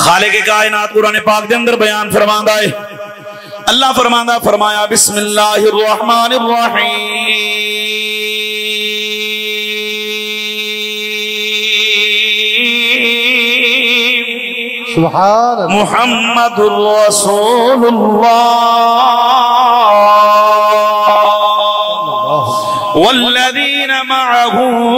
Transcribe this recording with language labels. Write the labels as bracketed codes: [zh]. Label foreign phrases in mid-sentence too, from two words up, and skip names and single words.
[pa] خالق کائنات قرآن پاک دے اندر بیان فرماندا ہے. اللہ فرماندا فرمایا [ar] بسم الله الرحمن الرحيم سبحان الله محمد رسول الله والذين معه